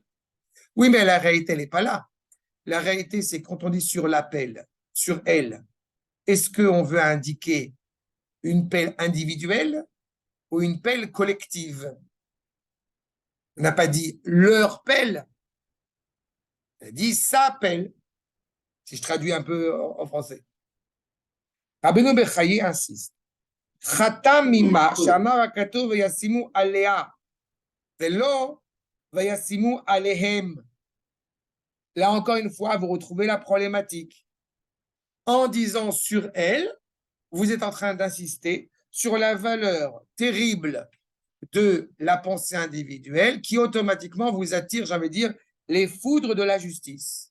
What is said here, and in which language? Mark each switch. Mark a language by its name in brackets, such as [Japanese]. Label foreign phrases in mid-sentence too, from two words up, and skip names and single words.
[French] Oui, mais la réalité, elle n'est pas là. La réalité, c'est quand on dit sur la pelle, sur elle, est-ce qu'on veut indiquer une pelle individuelle ou une pelle collective? On n'a pas dit leur pelle, on a dit sa pelle, si je traduis un peu en français. Rabbeinu Bechaye insiste. [Hebrew] חתם ממה שאמר הכתוב וישימו עליה ולא וישימו עליהם. [French] Là encore une fois, vous retrouvez la problématique. En disant sur elle, vous êtes en train d'insister sur la valeur terrible de la pensée individuelle qui automatiquement vous attire, j'ai envie de dire, les foudres de la justice.